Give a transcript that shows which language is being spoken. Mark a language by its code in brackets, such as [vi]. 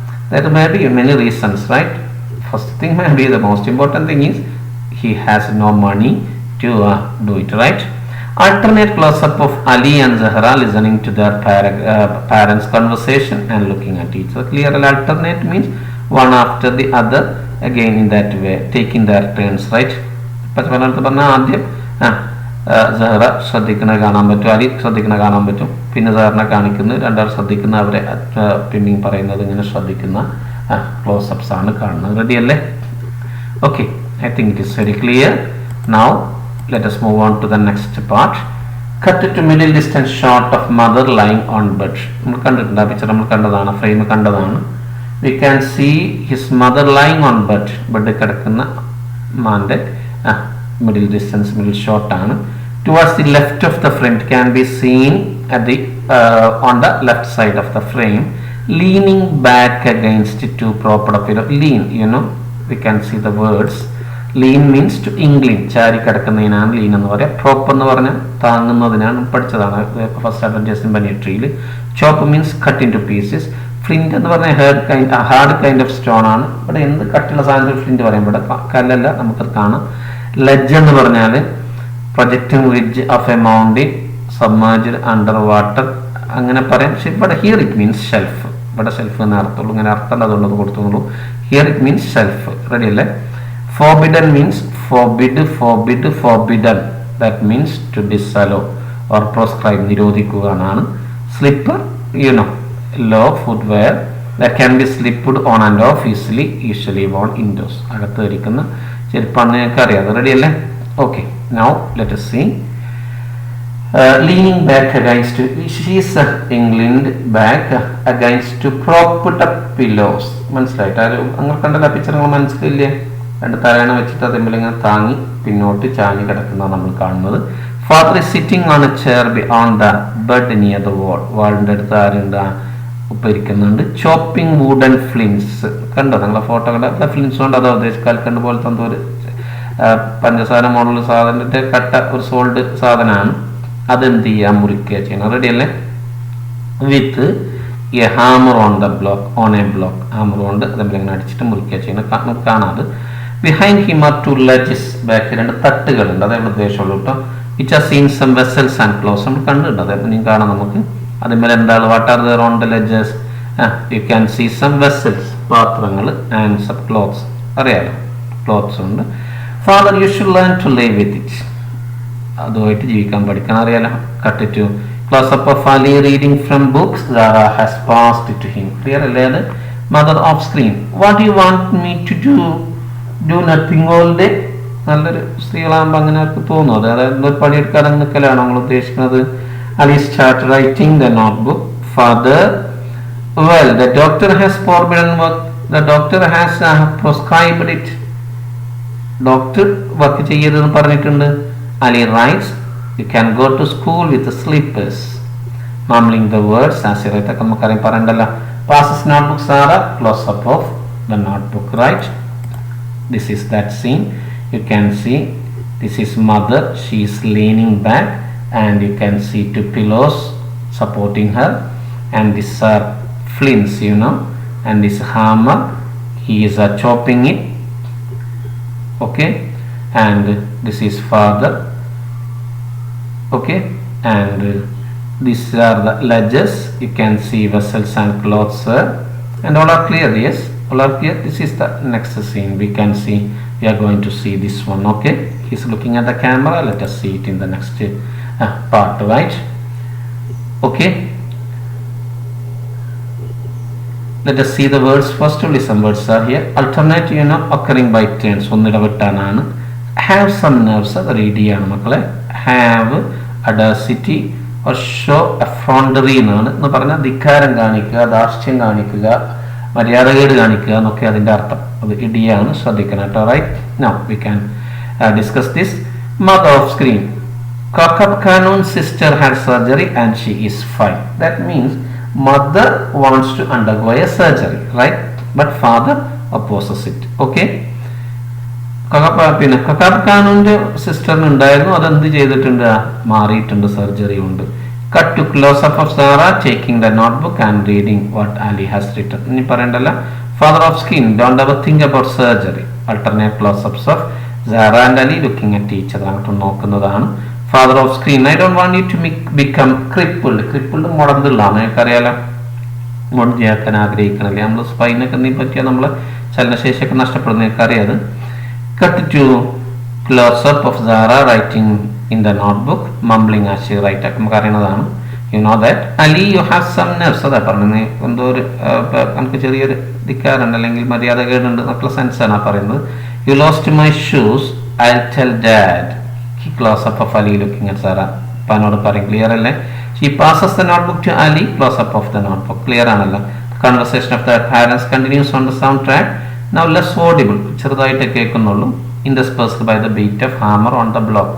[en] There may be many reasons, right? First thing, maybe the most important thing is he has no money to do it, right? Alternate close-up of Ali and Zahra listening to their parents' conversation and looking at each other. Clear? Alternate means one after the other, again in that way, taking their turns, right? [ml] ആദ്യം സഹറ ശ്രദ്ധിക്കുന്ന കാണാൻ പറ്റും, അലി ശ്രദ്ധിക്കുന്ന കാണാൻ പറ്റും, പിന്നെ സഹറിനെ കാണിക്കുന്നു, രണ്ടാൾ ശ്രദ്ധിക്കുന്ന, അവരെ പിന്നെയും പറയുന്നത് ഇങ്ങനെ ശ്രദ്ധിക്കുന്ന ക്ലോസപ്സ് ആണ് കാണുന്നത്. റെഡി അല്ലേ? Okay, [en] I think it is very clear. Now let us move on to the next part. Cut to middle distance shot of mother lying on bed. [ml] നമ്മൾ കണ്ടിട്ടുണ്ട്, ആ പിക്ചർ നമ്മൾ കണ്ടതാണ്, ഫ്രെയിം കണ്ടതാണ്. [en] We can see his mother lying on bed. [ml] Bed കിടക്കുന്ന മാൻ്റെ middle distance, middle shot ആണ്. [en] Towards the left of the frame can be seen at the on the left side of the frame, leaning back against two propped up. Lean, you know, we can see the words. Lean means to incline. [ml] ചാരി കിടക്കുന്നതിനാണ് lean എന്ന് പറയുക. Prop എന്ന് പറഞ്ഞാൽ താങ്ങുന്നതിനാണ്, പഠിച്ചതാണ് first adjacent ബനിയട്രിയിൽ. [en] Chop means cut into pieces. Flint [ml] എന്ന് പറഞ്ഞാൽ [en] Hard kind of stone ആണ്. [ml] ഇവിടെ എന്ത് കട്ടുള്ള സാധനത്തിൽ ഫ്ലിൻറ്റ് പറയും, ഇവിടെ കല്ലല്ല, നമുക്കത് കാണാം. [en] ledge [ml] എന്ന് പറഞ്ഞാൽ [en] projecting ridge of a mountain submerged under water, [ml] അങ്ങനെ പറയാം. പക്ഷെ ഇവിടെ [en] Here it means shelf. [ml] ഇവിടെ ഷെൽഫ് എന്ന് അർത്ഥമുള്ളൂ, ഇങ്ങനെ അർത്ഥം അതുകൊണ്ട് കൊടുത്തുള്ളൂ. [en] Here it means shelf. [ml] Ready അല്ലേ? [en] Forbidden means forbidden. That means to disallow or proscribe, [ml] നിരോധിക്കുക എന്നാണ്. [en] Slipper, you know, low footwear that can be slipped on and off easily, usually worn indoors. [ml] അകത്ത് ധരിക്കുന്ന ചെരുപ്പാണ്, നിങ്ങൾക്ക് അറിയാം. റെഡി അല്ലേ? Okay, [en] now let us see. Leaning back against, she is inclined back against to propped up pillows. [ml] മനസ്സിലായിട്ട് അങ്ങനെ കണ്ടല്ല picture, നിങ്ങൾ മനസ്സിലില്ലേ? രണ്ട് തലയണ വെച്ചിട്ട് അതിങ്ങനെ താങ്ങി പിന്നോട്ട് ചാഞ്ഞ് കിടക്കുന്നതാണ് നമ്മൾ കാണുന്നത്. [en] Father is sitting on a chair on the bed near the wall. [ml] വാളിൻ്റെ അടുത്ത് ആരുണ്ട്? ഉപ്പ ഇരിക്കുന്നുണ്ട്. [en] Chopping wooden flints കണ്ടോ? [ml] നിങ്ങളെ ഫോട്ടോ കണ്ട ഫ്ലിൻസ് കൊണ്ട് അതോ കൽക്കണ്ട് പോലത്തെ എന്തോ ഒരു പഞ്ചസാര മോഡൽ സാധനത്തെ കട്ട ഒരു സോൾഡ് സാധനമാണ്. അതെന്ത് ചെയ്യാൻ മുറിക്കുക ചെയ്യണം. റെഡി അല്ലേ? [en] With a hammer on the block, on a block. [ml] Hammer കൊണ്ട് അതിങ്ങനെ അടിച്ചിട്ട് മുറിക്കുക ചെയ്യണം. കാണാതെ [en] Behind him are two ledges. [ml] ബാക്കിൽ രണ്ട് തട്ടുകളുണ്ട്, അതേ ഉദ്ദേശമുള്ളൂ കേട്ടോ. [en] Which are seen some vessels and clothes. [ml] നമ്മൾ കണ്ടിട്ടുണ്ട്, അതേപോലെ ഇനിയും കാണാം നമുക്ക്. അതിന്മേൽ എന്താണ്? [en] What are there on the ledges? You can see some vessels, [ml] പാത്രങ്ങൾ, [en] And some clothes. [ml] അറിയാലോ, ക്ലോത്ത്സ് ഉണ്ട്. [en] Father you should learn to live with it. [ml] അതുമായിട്ട് ജീവിക്കാൻ പഠിക്കാൻ അറിയാലോ. [en] Cut to close up of Ali reading from books. Zara has passed it to him. [ml] Clear അല്ലേ? അത് [en] Mother off screen. What do you want me to do? Do nothing all day? [ml] നല്ലൊരു സ്ത്രീകളാകുമ്പോൾ അങ്ങനെ അവർക്ക് തോന്നുന്നത്, അതായത് ഒരു പണിയെടുക്കാൻ നിൽക്കലാണോ നിങ്ങൾ ഉദ്ദേശിക്കുന്നത്? [en] Ali start writing the notebook. Father, well, the doctor has forbidden work. The doctor has prescribed it. [ml] Doctor work ചെയ്യരുതെന്ന് പറഞ്ഞിട്ടുണ്ട്. [en] Ali writes, you can go to school with the slippers. Mumbling the words as he writes. [ml] നമുക്കറിയാം പറയണ്ടല്ലോ. [en] Passes notebook Sarah, close up of the notebook, right? This is that scene. You can see this is mother. She is leaning back, and you can see two pillows supporting her, and these are flints, you know, and this hammer, he is chopping it, okay, and this is father, okay, and these are the ledges. You can see vessels and clothes, and all are clear. Yes, all are clear. This is the next scene. We can see, we are going to see this one, okay. He's looking at the camera. Let us see it in the next part, right? Okay, let us see the words first. Only some words are here. Alternate, you know, occurring by turns. [ml] ഒന്നിടവിട്ടാണ്. [en] Have some nerves, [ml] അത് read ചെയ്യാണ് മക്കളെ. [en] Have audacity or show effrontery [ml] എന്ന് പറഞ്ഞാൽ ധിക്കാരം കാണിക്കുക, ധാർഷ്ട്യം കാണിക്കുക, മര്യാദകേട് കാണിക്കുക എന്നൊക്കെ അതിൻ്റെ അർത്ഥം. അത് ഇടിയാണ്, ശ്രദ്ധിക്കണം കേട്ടോ. [en] Right, now we can discuss this. Mother off screen. Kakap Kanun's sister had surgery and she is fine. That means mother wants to undergo a surgery, right? But father opposes it. Okay? [ml] പിന്നെ കക്കാബ് ഖാനുവിൻ്റെ സിസ്റ്ററിന് ഉണ്ടായിരുന്നു, അതെന്ത് ചെയ്തിട്ടുണ്ട്? മാറിയിട്ടുണ്ട്, surgery ഉണ്ട്. [en] Cut to close up of Zara taking the notebook and reading what Ali has written. [ml] ഇനി പറയണ്ടല്ല. [en] Father off screen, don't ever think about surgery. Alternate close ups of Zara and Ali looking at teacher, [ml] അങ്ങോട്ട് നോക്കുന്നതാണ്. [en] Father off screen, I don't want you to become crippled. [ml] Crippled മുടന്തുള്ളതാണ്, എനിക്കറിയാലോ. മുടഞ്ഞാക്കാൻ ആഗ്രഹിക്കണില്ലേ നമ്മൾ? സ്പൈനൊക്കെ എന്തെങ്കിലും പറ്റിയാൽ നമ്മൾ ചലനശേഷിയൊക്കെ നഷ്ടപ്പെടുന്ന എനിക്കറിയാം. [en] അത് cut to close up of Zara writing in the notebook, mumbling as she write. [ml] നമുക്ക് അറിയണതാണ്. [en] You know that Ali you have some nerves. [ml] അതാ പറഞ്ഞത്, എന്തോ ഒരു നമുക്ക് ചെറിയൊരു ധിക്കാറുണ്ട് അല്ലെങ്കിൽ മര്യാദകേടുണ്ട് എന്നൊക്കെ സെൻസാണ് പറയുന്നത്. [en] You lost my shoes, I tell dad. Close up of Ali looking at Sarah. [ml] Panodu parayum, clear alle? [en] She passes the notebook to Ali. Close up of the notebook, [ml] clear aanalla. [en] Conversation of the parents continues on the soundtrack. Now less audible, [ml] ചെറുതായിട്ട് കേൾക്കുന്നുള്ളൂ. [en] Interspersed by the beat of hammer on the block.